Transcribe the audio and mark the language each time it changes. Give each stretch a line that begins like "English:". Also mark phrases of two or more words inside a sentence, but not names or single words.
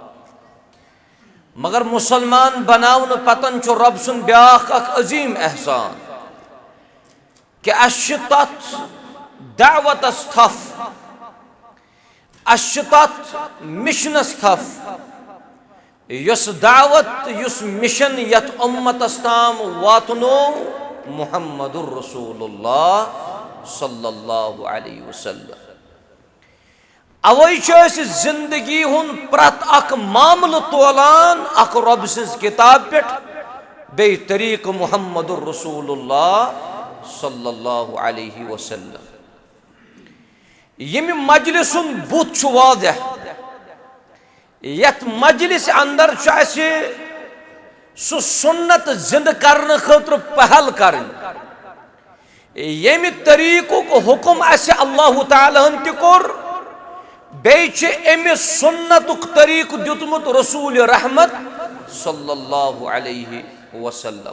Kashmiri: मगर मुसलमान बनावन पतन रब सुन ब्याख अजीम एहसान कि तथ दावत थफ तथ मिशनस थफ युस दावत युस मिशन यत उम्मतस ताम वातनो
Arabic: محمد رسول الله صلى الله عليه وسلم.
Kashmiri: अवै जिंदगी हुन प्रत अक मामल तोलान अक रब सिज किताब पे बे तरीक
Arabic: محمد رسول الله صلى الله عليه وسلم.
Kashmiri: यम मजलिस बुत वादह यथ मजलिस अंदर सु सुन्नत जिंद करने खतर पहल कर यम तरीक़ुक हुक्म अल्लाह ताला ति कोर बेच अमिस सुन्नतुक तरीक़ दितमुत रसूल रहमत
Arabic: صلى الله عليه وسلم.